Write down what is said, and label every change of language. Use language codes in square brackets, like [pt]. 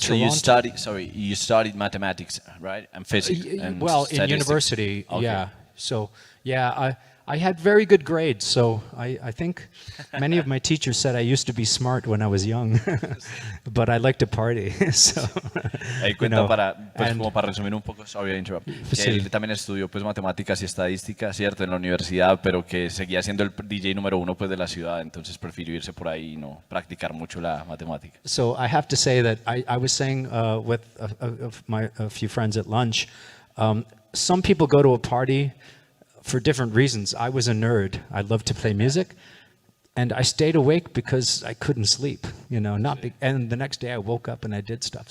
[en] so you studied mathematics, right, and physics and in university, okay. Yeah. So yeah, I had very good grades, so I think many of my teachers said I used to be smart when I was young, but I like to party. So, [es] como para resumir un poco, [en] sorry to interrupt, [es] que él también estudió pues matemáticas y estadística, cierto, en la universidad, pero que seguía siendo el DJ número uno pues de la ciudad, entonces prefirió irse por ahí y no practicar mucho la matemática. [en] So I have to say that I was saying with a few friends at lunch, some people go to a party for different reasons. I was a nerd. I loved to play music, and I stayed awake because I couldn't sleep, and the next day I woke up and I did stuff.